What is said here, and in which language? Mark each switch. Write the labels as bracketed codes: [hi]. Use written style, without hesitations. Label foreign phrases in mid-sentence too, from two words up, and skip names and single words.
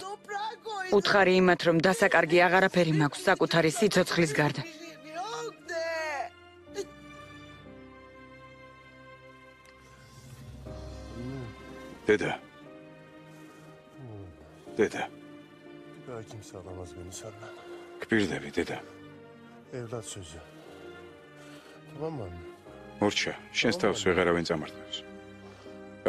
[ka] უთხარი იმათ, რომ დასაკარგი აღარაფერი მაქვს საკუთარი სიცოცხლის გარდა. დედა. დედა. [tr] Daha kimse alamaz beni senden. [ka] გპირდები, დედა. [tr] Evlat sözü. Tamam mı anne? [ka] მორჩა, შენს თავს ვეღარავინ წამართავს.